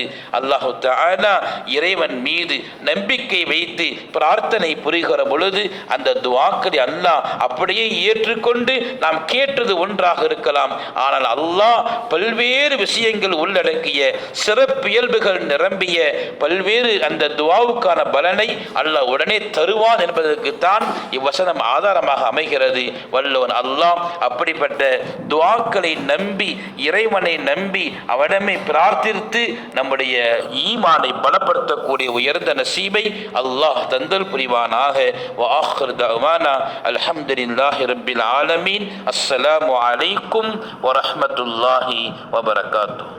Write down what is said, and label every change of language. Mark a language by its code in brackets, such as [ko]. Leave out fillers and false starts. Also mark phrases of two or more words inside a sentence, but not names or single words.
[ta] அல்லாஹு தஆலா இறைவன் மீது நம்பிக்கை வைத்து பிரார்த்தனை புரிகிற பொழுது அந்த துஆக்களை அல்லாஹ் அப்படியே ஏற்றுக்கொண்டு, நாம் கேட்டது ஒன்றாக இருக்கலாம், ஆனால் அல்லாஹ் பல்வேறு விஷயங்கள் உள்ளடக்கிய சிறப்பியல்புகள் நிரம்பிய பல்வேறு அந்த துஆவுக்கான பலனை அல்லாஹ் உடனே தருவான் என்பதற்குத்தான் இவ்வசனம் ஆதாரமாக அமைகிறது. வல்லவன் அல்லாஹ் அப்படிப்பட்ட துஆக்களை நம்பி, இறைவனை நம்பி அவனிடமே பிரார்த்தித்து நம்முடைய ஈமானை பலப்படுத்தக்கூடிய உயர்ந்த நசீபை அல்லாஹ் தந்தல் புரிவானாக. [ar] وآخر دعوانا الحمد لله رب العالمين. السلام عليكم ورحمة الله وبركاته.